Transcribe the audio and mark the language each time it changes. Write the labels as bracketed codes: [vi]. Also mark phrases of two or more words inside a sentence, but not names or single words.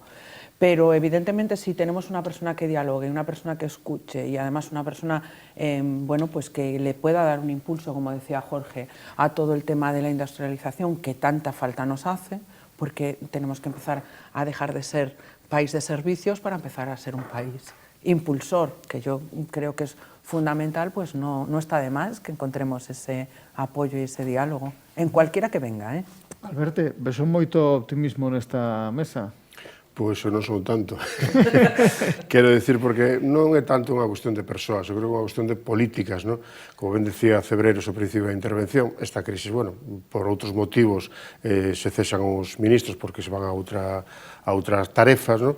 [es] Pero evidentemente si tenemos una persona que dialogue, una persona que escuche y además una persona pues que le pueda dar un impulso, como decía Jorge, a todo el tema de la industrialización que tanta falta nos hace, porque tenemos que empezar a dejar de ser país de servicios para empezar a ser un país impulsor, que yo creo que es fundamental, pues no está de más que encontremos ese apoyo y ese diálogo, en cualquiera que venga. Alberto, [gl] ves moito optimismo nesta mesa? Pois eu non son tanto. Quero dicir, porque non é tanto unha cuestión de persoas, eu creo que é unha cuestión de políticas, non? Como ben decía Cebreros ao principio da intervención, esta crisis, bueno, por outros motivos se cesan os ministros porque se van a outras tarefas, non?